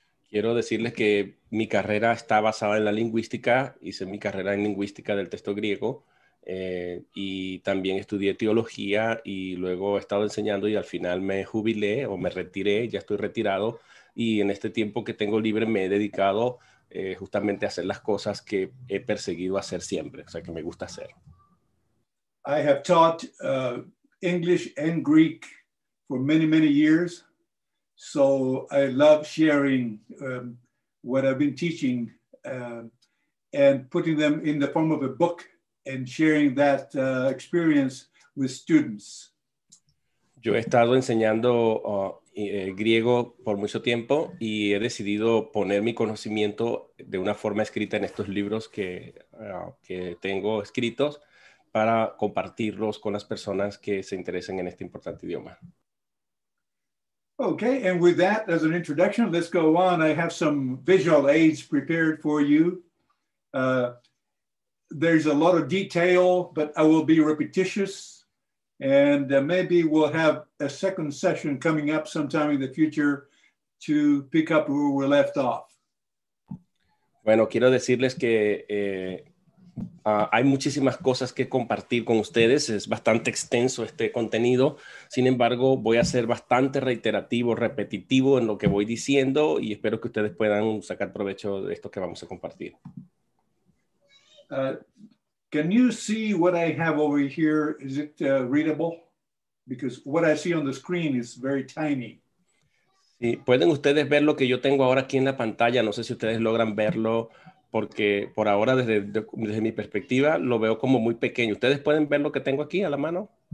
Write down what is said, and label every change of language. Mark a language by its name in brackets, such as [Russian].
[Spanish] Quiero decirles que mi carrera está basada en la lingüística, hice mi carrera en lingüística del texto griego y también estudié teología y luego he estado enseñando y al final me jubilé o me retiré, ya estoy retirado y en este tiempo que tengo libre me he dedicado justamente a hacer las cosas que he perseguido hacer siempre, o sea que me gusta hacer. [English] I have taught English and Greek for many, many years. So I love sharing what I've been teaching and putting them in the form of a book and sharing that experience with students. [Spanish] Yo he estado enseñando griego por mucho tiempo y he decidido poner mi conocimiento de una forma escrita en estos libros que tengo escritos para compartirlos con las personas que se interesen en este importante idioma. [English] Okay, and with that as an introduction, let's go on. I have some visual aids prepared for you. There's a lot of detail, but I will be repetitious. And maybe we'll have a second session coming up sometime in the future to pick up where we left off. [Spanish] Bueno, quiero decirles que hay muchísimas cosas que compartir con ustedes, es bastante extenso este contenido, sin embargo voy a ser bastante reiterativo, repetitivo en lo que voy diciendo y espero que ustedes puedan sacar provecho de esto que vamos a compartir. [English] Can you see what I have over here? Is it readable? Because what I see on the screen is very tiny. [Spanish] Sí, pueden ustedes ver lo que yo tengo ahora aquí en la pantalla, no sé si ustedes logran verlo porque por ahora desde mi perspectiva lo veo como muy pequeño. ¿Ustedes pueden ver lo que tengo aquí a la mano?